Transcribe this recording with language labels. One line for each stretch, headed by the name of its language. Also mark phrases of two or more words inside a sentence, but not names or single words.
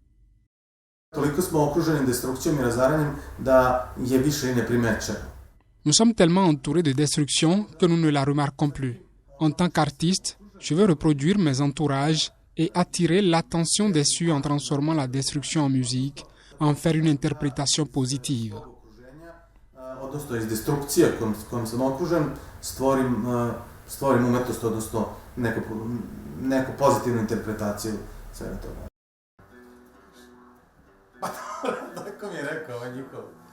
French: Nous sommes tellement entourés de destruction que nous ne la remarquons plus. En tant qu'artiste, je veux reproduire mes entourages et attirer l'attention des cieux en transformant la destruction en musique, en faire une interprétation positive.
Serbian: Stvorim umetnost, odnosno neku pozitivnu interpretaciju svega toga. Tako mi je rekao, ovo je njihovo.